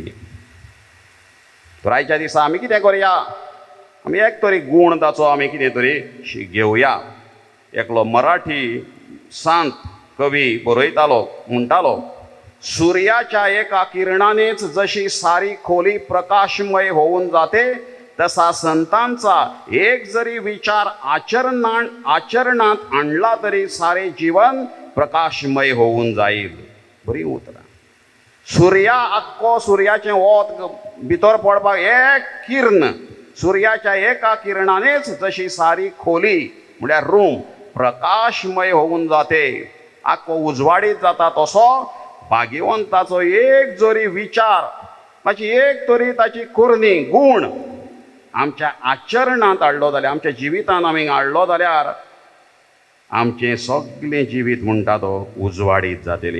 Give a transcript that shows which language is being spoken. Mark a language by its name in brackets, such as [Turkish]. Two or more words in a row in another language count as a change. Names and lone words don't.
[Konkani] तर आयच्या दिसा आमी कितें करया? आमी एक तरी गूण ताचो आमी कितें तरी घेवया. एकलो मराठी संत कवी बरयतालो, म्हणटालो, [Marathi] सूर्याच्या एका किरणानेच जशी सारी खोली प्रकाशमय होऊन जाते, तसा संतांचा एक जरी विचार आचरणात आणला तरी सारे जीवन प्रकाशमय होऊन जाईल. [Konkani] बरी उतरां. सूर्या आख्खो सूर्याचें वत भितर पडपाक एक किर्ण, [Marathi] सूर्याच्या एका किरणानेच जशी सारी खोली [Konkani] म्हळ्यार रूम [Marathi] प्रकाशमय होऊन जाते, [Konkani] आख्खो उजवाडीत जाता, तसो भाग्यवंताचो एक जरी विचार, ताची एक तरी ताची कुर्णी गूण आमच्या आचरणांत हाडलो जाल्यार, आमच्या जिवितांत आमी हाडलो जाल्यार आमचें सगळें जिवीत म्हणटा तो उजवाडीत जातलें.